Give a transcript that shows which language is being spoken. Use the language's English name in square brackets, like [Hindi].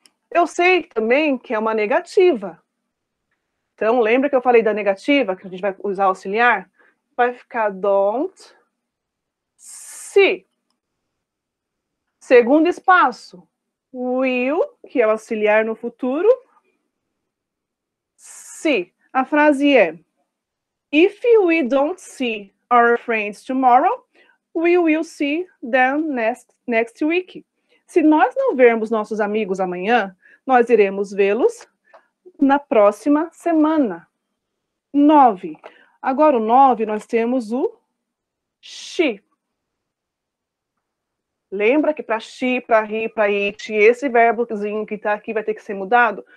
[Portuguese] Eu sei também que é uma negativa. Então, lembra que eu falei da negativa, que a gente vai usar auxiliar? Vai ficar [English] don't see. [Portuguese] Segundo espaço, will, que é o auxiliar no futuro, see. A frase é, [English] if we don't see our friends tomorrow, we will see them next week. [Portuguese] Se nós não vermos nossos amigos amanhã, nós iremos vê-los na próxima semana. 9. Agora o 9, nós temos o she. Lembra que para she, para he, para it, esse verbozinho que está aqui vai ter que ser mudado?